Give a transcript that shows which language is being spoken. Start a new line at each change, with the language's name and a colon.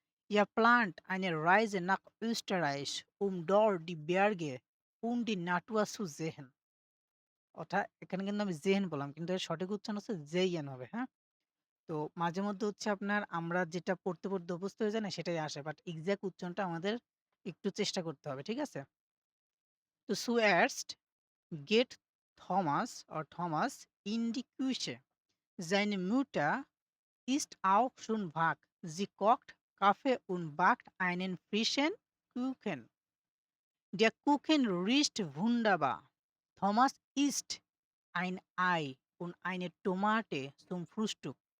German: Er plant eine Reise nach Österreich, um dort die Berge und die Natur zu sehen.
Bangla: অর্থাৎ এখানে কিন্তু আমি জেহেন বললাম কিন্তু এর সঠিক উচ্চারণ হচ্ছে জেইয়েন হবে, হ্যাঁ? তো মাঝে মধ্যে হচ্ছে আপনার আমরা যেটা পড়তে অভ্যস্ত হয়ে যাই না সেটাই আসে।
English: but exact
Bangla: উচ্চারণটা আমাদের একটু চেষ্টা করতে হবে। ঠিক আছে?
German: তো zuerst geht Thomas in die Küche. Seine Mutter ist auch schon wach. Sie kocht Kaffee und backt einen frischen Kuchen. Der Kuchen riecht wunderbar. Thomas isst ein Ei und eine Tomate zum Frühstück.